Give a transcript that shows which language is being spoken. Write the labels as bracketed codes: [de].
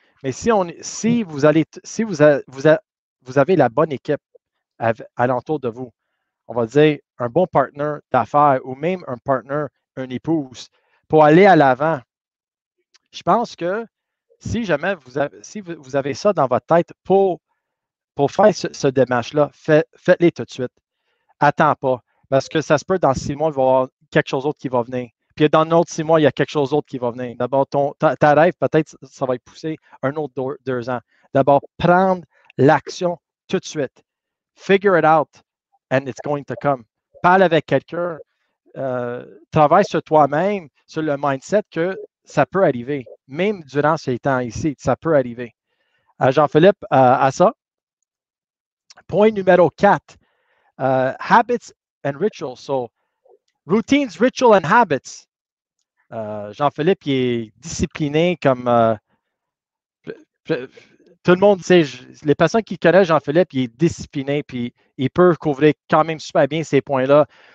[fr] Mais si vous avez la bonne équipe alentour de vous, on va dire un bon partenaire d'affaires ou même un partenaire, une épouse, pour aller à l'avant, je pense que si jamais vous avez ça dans votre tête pour faire ce démarche-là, faites-les tout de suite. Attends pas. Parce que ça se peut, dans 6 mois, il va y avoir quelque chose d'autre qui va venir. Puis dans un autre 6 mois, il y a quelque chose d'autre qui va venir. D'abord, ta rêve, peut-être, ça va être poussé un autre 2 ans. D'abord, prendre l'action tout de suite. [en] Figure it out, and it's going to come. [fr] Parle avec quelqu'un. Travaille sur toi-même, sur le mindset que ça peut arriver. Même durant ces temps ici, ça peut arriver. Jean-Philippe, à ça. Point numéro 4. [en] Habits and rituals. So, routines, rituals and habits. [fr] Jean-Philippe, il est discipliné comme tout le monde sait. Les personnes qui connaissent Jean-Philippe, il est discipliné, puis il peut couvrir quand même super bien ces points-là.